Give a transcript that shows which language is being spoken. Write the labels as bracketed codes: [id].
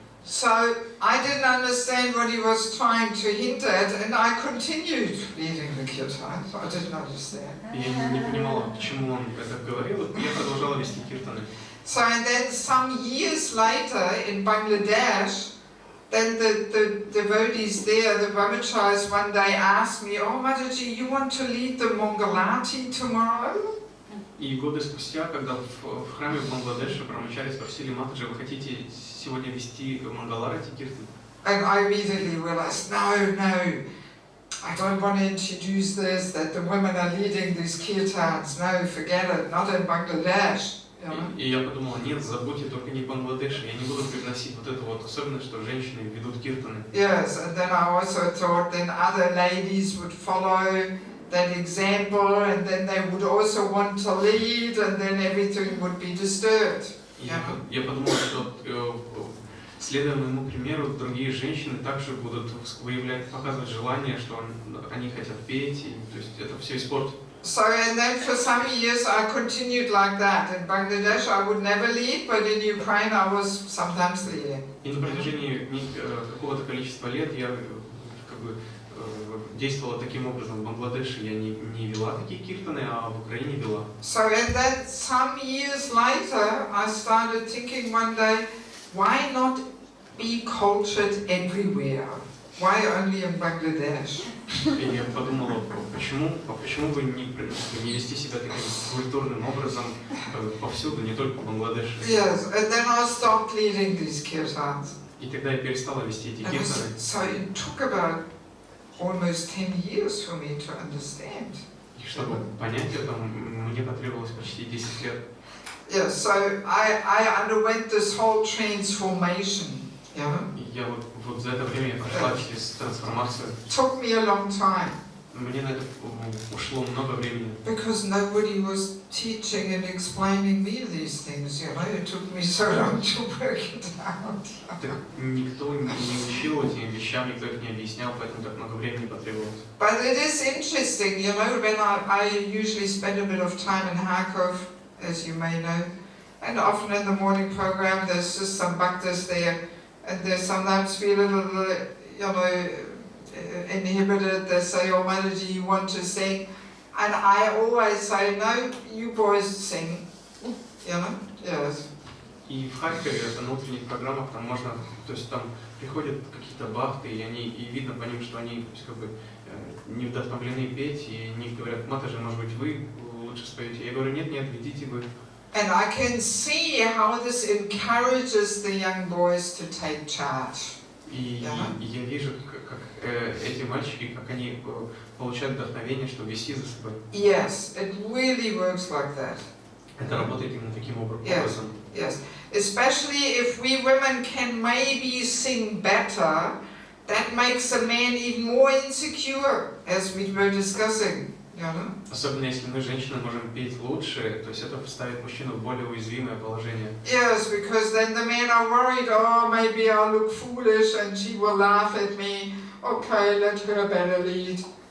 [en] So I didn't understand what he was trying to hint at, and I continued leading the kirtan. So I didn't understand. [ru] Я не понимала, к чему он это говорил, и я продолжала вести киртаны. [en] So and then some years later in Bangladesh, then the devotees there, the brahmacharis, one day asked me, "Oh Mataji, you want to lead the Mangalati tomorrow?" [ru] И годы спустя, когда в храме в Бангладеше брамачари спросили Матаджи, вы хотите сегодня вести Мангаларати киртан? [en] And I immediately realized, no, I don't want to introduce this, that the women are leading these kirtans. No, forget it, not in Bangladesh. You know? [ru] И я подумала, нет, забудьте, только не Бангладеш, я не буду привносить вот эту вот особенность, что женщины ведут киртаны. [en] Yes, and then I also thought then other ladies would follow that example, and then they would also want to lead, and then everything would be disturbed. [ru] Я подумала, что следуя моему примеру, другие женщины также будут показывать желание, что они хотят петь, и, то есть это все испортит. [en] So and then for some years I continued like that. In Bangladesh I would never lead, but in Ukraine I was sometimes leading. [ru] И на протяжении какого-то количества лет я как бы действовала таким образом. В Бангладеше я не вела такие киртаны, а в Украине вела. [en] So and then some years later I started thinking one day, why not be cultured everywhere? Why only in Bangladesh? [ru] И я подумала, почему бы не вести себя таким культурным образом повсюду, не только в Бангладеше. [en] Yes, and then I stopped leading these kirtans. [ru] И тогда я перестала вести эти киртаны. [en] So it took about almost 10 years for me to understand. [ru] И чтобы понять это, мне потребовалось почти 10 лет. [en] Yeah, so I underwent this whole transformation. Yeah. [ru] И я вот за это время я прошла через трансформацию. [en] Took me a long time. [ru] Мне на это ушло много времени. [en] Because nobody was teaching and explaining me these things, you know. It took me so long to work it out. [ru] Так никто не учил этим вещам, никто их не объяснял, поэтому так много времени потребовалось. [en] But it is interesting, you know, when I usually spend a bit of time in Kharkov, as you may know, and often in the morning program there's just some bhaktas there, and they sometimes feel a little, you know, inhibited. They say, "Oh Mataji, you want to sing?" And I always say, "No, you boys sing." You know? Yes. [ru] И в Харькове, на утренних программах, там можно, то есть там приходят какие-то бхакты, и видно по ним, что они, то есть, как бы, не вдохновлены петь, и они говорят, Матаджи, может быть, вы лучше споете. Я говорю, нет, ведите вы. [en] And I can see how this encourages the young boys to take charge. [ru] И я вижу, как эти мальчики, как они получают вдохновение, чтобы вести за собой. [en] Yes, it really works like that. [ru] Это работает именно таким образом. [en] Yes, especially if we women can maybe sing better, that makes a man even more insecure, as we were discussing. [ru] Особенно если мы, женщины, можем петь лучше, то есть это поставит мужчину в более уязвимое положение. [en] Yes, because then the men are worried, oh, maybe I'll look foolish and she will laugh at me. Okay, let her better lead.